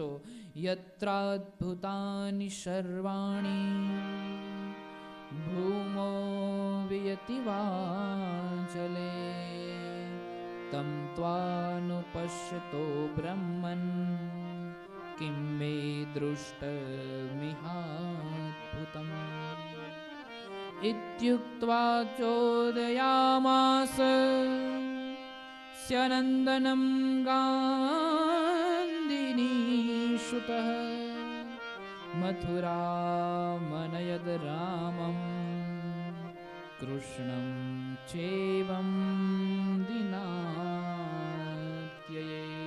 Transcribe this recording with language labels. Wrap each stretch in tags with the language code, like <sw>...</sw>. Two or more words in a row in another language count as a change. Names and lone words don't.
<sa>યત્રાદ્ભુતાનિ સર્વાણી ભૂમો વિયતિ વાચલે તમ ત્વાનુપશ્યતો બ્રહ્મન કિમ મે દૃષ્ટમિહાદ્ભુતમ। इत्युक्त्वा चोदयामास स्यनन्दनं गान्धिनीसुतः मथुरामनयद रामं कृष्णं चैवं दिनात्यये।</sa>